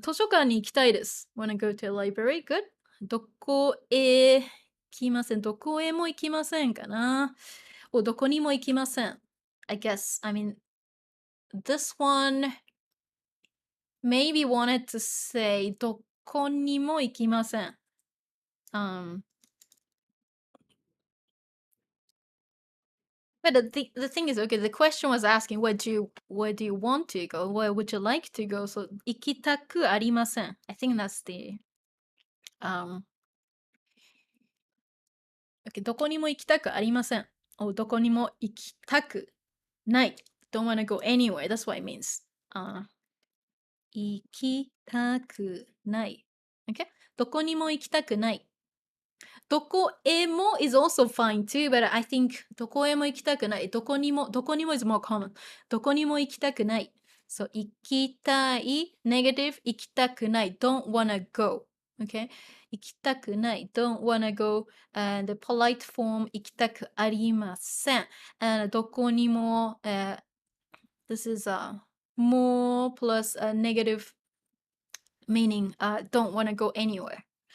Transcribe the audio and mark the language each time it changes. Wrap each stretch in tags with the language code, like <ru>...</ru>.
<ja>図書館に行きたいです。</ja> <en>Wanna go to a library? Good.</en> <ja>どこへ行きません。どこへも行きませんかな。 Oh, どこにも行きません.</ja> <en>I guess, I mean, this one maybe wanted to say</en> <ja>どこにも行きません.</ja> <en>But the thing is, okay, the question was asking where do you want to go? Where would you like to go?</en> <ja>So 行きたくありません.</ja> <en>I think that's the okay,</en> <ja>どこにも行きたくありません. Or どこにも行きたくない.</ja> <en>Don't want to go anywhere. That's what it means.</en> <ja>行きたくない.</ja> <en>Okay?</en> <ja>どこにも行きたくない.</ja> <en>どこへも is also fine too, but I think</en> <ja>どこへも行きたくない。</ja> <en>どこにも is more common.</en> <ja>どこにも行きたくない。</ja> <en>So 行きたい negative 行きたくない don't wanna go. Okay?</en> <ja>行きたくない</ja> <en>don't wanna go. And the polite form</en> <ja>行きたくありません.</ja> <en>And どこにも、this is more plus a negative meaning don't wanna go anywhere.</en>